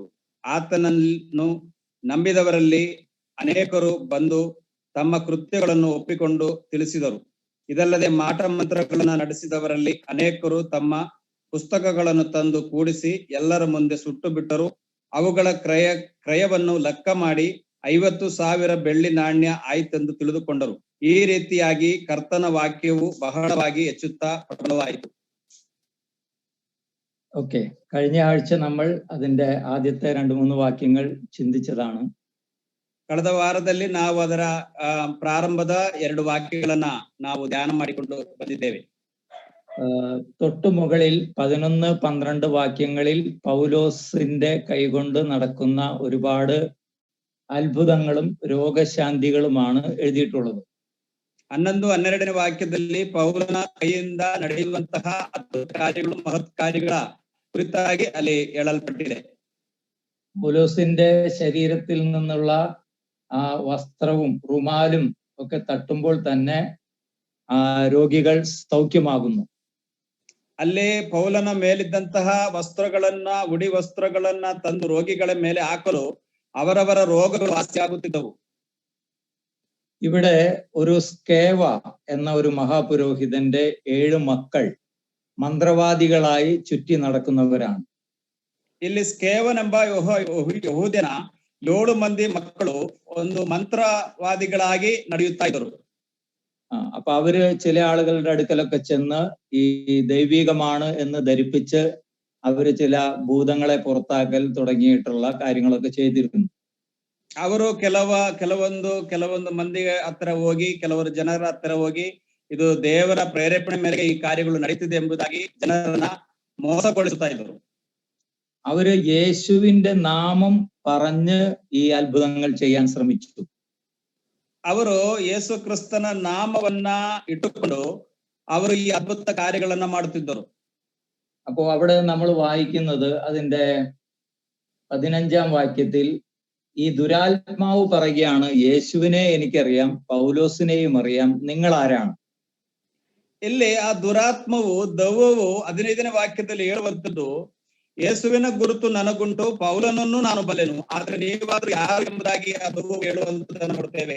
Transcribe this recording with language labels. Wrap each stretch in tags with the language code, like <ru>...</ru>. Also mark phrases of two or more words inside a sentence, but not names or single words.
<kn>ಆತನನ್ನು ನಂಬಿದವರಲ್ಲಿ ಅನೇಕರು ಬಂದು ತಮ್ಮ ಕೃತ್ಯಗಳನ್ನು ಒಪ್ಪಿಕೊಂಡು ತಿಳಿಸಿದರು. ಇದಲ್ಲದೆ ಮಾಟ ಮಂತ್ರಗಳನ್ನು ನಡೆಸಿದವರಲ್ಲಿ ಅನೇಕರು ತಮ್ಮ ಪುಸ್ತಕಗಳನ್ನು ತಂದು ಕೂಡಿಸಿ ಎಲ್ಲರ ಮುಂದೆ ಸುಟ್ಟು ಬಿಟ್ಟರು. ಅವುಗಳ ಕ್ರಯವನ್ನು ಲೆಕ್ಕ ಮಾಡಿ 50,000 ಬೆಳ್ಳಿ ನಾಣ್ಯ ಆಯ್ತೆಂದು ತಿಳಿದುಕೊಂಡರು. ಈ ರೀತಿಯಾಗಿ ಕರ್ತನ ವಾಕ್ಯವು ಬಹಳವಾಗಿ ಹೆಚ್ಚುತ್ತಾ ಪ್ರಬಲವಾಯಿತು.</kn> <ml>ഓക്കെ, കഴിഞ്ഞ ആഴ്ച നമ്മൾ അതിന്റെ ആദ്യത്തെ 2-3 വാക്യങ്ങൾ ചിന്തിച്ചതാണ്.</ml> <kn>ಕಳೆದ ವಾರದಲ್ಲಿ ನಾವು ಅದರ ಪ್ರಾರಂಭದ 2 ವಾಕ್ಯಗಳನ್ನ ನಾವು ಧ್ಯಾನ ಮಾಡಿಕೊಂಡು ಬಂದಿದ್ದೇವೆ.</kn> <ml>തൊട്ടു മുകളിൽ 11-12 വാക്യങ്ങളിൽ പൗലോസിന്റെ കൈകൊണ്ട് നടക്കുന്ന ഒരുപാട് അത്ഭുതങ്ങളും രോഗശാന്തികളുമാണ് എഴുതിയിട്ടുള്ളത്.</ml> <kn>11-12ನೇ ವಾಕ್ಯದಲ್ಲಿ ಪೌಲನ ಕೈಯಿಂದ ನಡೆಯುವಂತಹ ಅದ್ಭುತ ಕಾರ್ಯಗಳು ಮಹತ್ ಕಾರ್ಯಗಳ ಕುರಿತಾಗಿ ಅಲ್ಲಿ ಹೇಳಲ್ಪಟ್ಟಿದೆ.</kn> <ml>പൗലോസിന്റെ ശരീരത്തിൽ നിന്നുള്ള ആ വസ്ത്രവും റുമാലും ഒക്കെ തട്ടുമ്പോൾ തന്നെ രോഗികൾ സൗഖ്യമാകുന്നു.</ml> <kn>ಅಲ್ಲಿ ಪೌಲನ ಮೇಲಿದ್ದಂತಹ ವಸ್ತ್ರಗಳನ್ನ ಉಡಿ ವಸ್ತ್ರಗಳನ್ನ ತಂದು ರೋಗಿಗಳ ಮೇಲೆ ಹಾಕಲು ಅವರವರ ರೋಗಗಳು ವಾಸಿಯಾಗುತ್ತಿದ್ದವು.</kn> <ml>ഇവിടെ ഒരു സ്കേവ എന്ന ഒരു മഹാപുരോഹിതന്റെ 7 മക്കൾ മന്ത്രവാദികളായി ചുറ്റി നടക്കുന്നവരാണ്.</ml> <kn>ಇಲ್ಲಿ ಸ್ಕೇವನೆಂಬ ಯಹೂದ್ಯನ 7 ಮಂದಿ ಮಕ್ಕಳು ಒಂದು ಮಂತ್ರವಾದಿಗಳಾಗಿ ನಡೆಯುತ್ತಾ ಇದ್ದರು.</kn> <ml>അപ്പൊ അവര് ചില ആളുകളുടെ അടുക്കലൊക്കെ ചെന്ന് ഈ ദൈവികമാണ് എന്ന് ധരിപ്പിച്ച് അവര് ചില ഭൂതങ്ങളെ പുറത്താക്കൽ തുടങ്ങിയിട്ടുള്ള കാര്യങ്ങളൊക്കെ ചെയ്തിരുന്നു.</ml> <kn>ಅವರು ಕೆಲವೊಂದು ಮಂದಿ ಹತ್ರ ಹೋಗಿ, ಕೆಲವರು ಜನರ ಹತ್ರ ಹೋಗಿ ಇದು ದೇವರ ಪ್ರೇರೇಪಣೆ ಮೇರೆಗೆ ಈ ಕಾರ್ಯಗಳು ನಡೀತಿದೆ ಎಂಬುದಾಗಿ ಜನರನ್ನ ಮೋಸಗೊಳಿಸುತ್ತಾ ಇದ್ದರು.</kn> <ml>അവര് യേശുവിന്റെ നാമം പറഞ്ഞ് ഈ അത്ഭുതങ്ങൾ ചെയ്യാൻ ശ്രമിച്ചു.</ml> <kn>ಅವರು ಯೇಸು ಕ್ರಿಸ್ತನ ನಾಮವನ್ನ ಇಟ್ಟುಕೊಂಡು ಅವರು ಈ ಅದ್ಭುತ ಕಾರ್ಯಗಳನ್ನ ಮಾಡುತ್ತಿದ್ದರು.</kn> <ml>അപ്പോ അവിടെ നമ്മൾ വായിക്കുന്നത് അതിന്റെ 15ാം വാക്യത്തിൽ ഈ ദുരാത്മാവ് പറയുകയാണ്, യേശുവിനെ എനിക്കറിയാം, പൗലോസിനെയും അറിയാം, നിങ്ങൾ ആരാണ്?</ml> <kn>ಇಲ್ಲಿ ಆ ದುರಾತ್ಮವು ದೆವ್ವವು 15ನೇ ವಾಕ್ಯದಲ್ಲಿ ಹೇಳುವಂಥದ್ದು, ಯೇಸುವಿನ ಗುರುತು ನನಗುಂಟು, ಪೌಲನನ್ನು ನಾನು ಬಲ್ಲೆನು, ಆದ್ರೆ ನೀವಾದ್ರೂ ಯಾರು ಎಂಬುದಾಗಿ ಆ ದೆವ್ವವು ಹೇಳುವಂಥದ್ದನ್ನು ನೋಡ್ತೇವೆ.</kn>